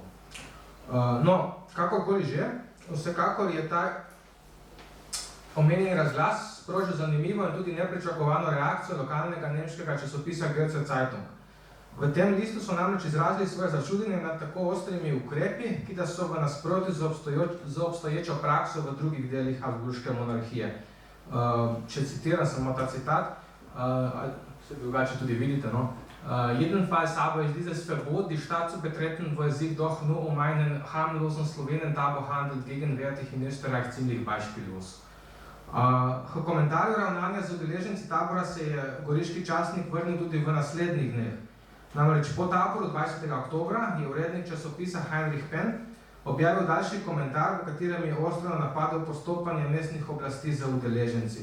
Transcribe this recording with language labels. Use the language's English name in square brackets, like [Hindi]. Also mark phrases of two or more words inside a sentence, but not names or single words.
[Slovenian] No, kakorkoli že, vsekakor je ta omenjeni razglas sprožil zanimivo in tudi nepričakovano reakcijo lokalnega nemškega časopisa Goethe Zeitung. V tem listu so namreč izrazili svoje začudenje nad tako ostrimi ukrepi, ki da so v nasprotju z obstoječo prakso v drugih delih Habsburške monarhije. Če citiram samo ta citat, se drugače tudi vidite, no. [German] Jedenfalls habe ich dieses Verbot, die Stadt zu betreten, wo es sich doch nur um einen harmlosen Slowenentabor handelt, gegenwärtig in Österreich ziemlich beispiellos. [Slovenian] K komentarju ravnanja z udeleženci tabora se je goriški časnik vrnil tudi v naslednjih dneh. Namreč po taboru 20. oktobra je urednik časopisa Heinrich Penn objavil daljši komentar, v katerem je ostro napadel postopanje mestnih oblasti za udeleženci.